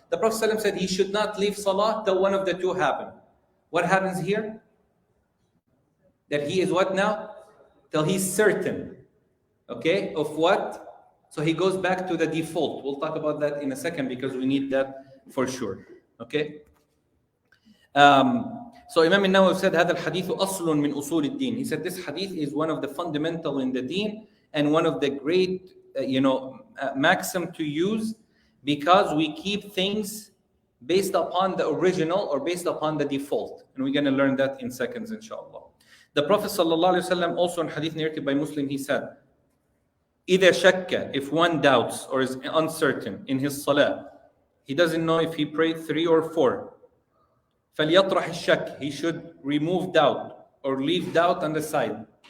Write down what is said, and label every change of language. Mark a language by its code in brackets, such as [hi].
[en] The Prophet ﷺ said he should not leave salah till one of the two happen. What happens here? That he is what now? Till he's certain. Okay? Of what? So he goes back to the default. We'll talk about that in a second, because we need that for sure. Okay? So Imam al-Nawawi said, [ar] هذا الحديث أصل من أصول الدين. [en] He said this hadith is one of the fundamental in the deen, and one of the great, maxim to use, because we keep things based upon the original or based upon the default. And we're going to learn that in seconds, inshallah. The Prophet ﷺ also in hadith narrated by Muslim, he said, [ar] إذا شك, [en] if one doubts or is uncertain in his salah, he doesn't know if he prayed 3 or 4, [ar] فليطرح الشك, [en] he should remove doubt or leave doubt on the side.